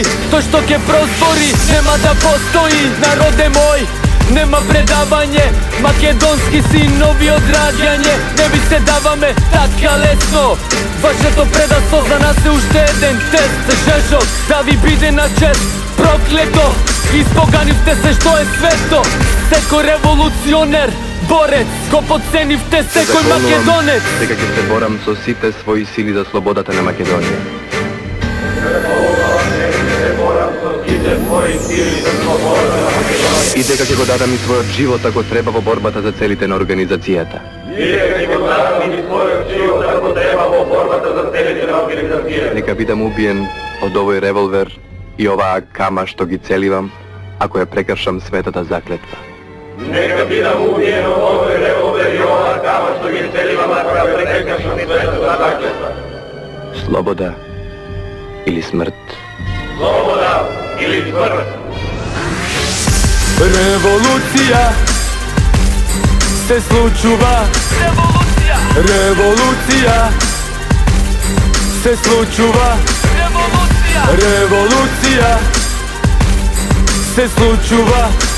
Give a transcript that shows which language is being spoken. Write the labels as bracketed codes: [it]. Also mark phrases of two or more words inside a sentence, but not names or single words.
[mk] То што ќе прозбори, нема да постои. Народе мој, нема предавање, македонски синови одрађање. Не ви се даваме така лесно, ваше то предаство за нас е уштеден тест. Жежок, да ви биде на чест, проклето, испоганивте се што е свето. Секо револуционер, борец, ко подценивте секој Македонец. Дека ќе се борам со сите своји сили за слободата на Македонија. И дека ќе го дадам и својот живот ако треба во борбата за целите на организацијата. Нека бидам убиен од овој револвер и оваа кама што ги целивам ако ја прекршам светата заклетва. Нека бидам убиен од овој револвер и оваа кама што ги целивам ако ја прекршам светата заклетва. Слобода или смрт. Слобода или смрт. Револуција се случува. Револуција се случува. Револуција се случува.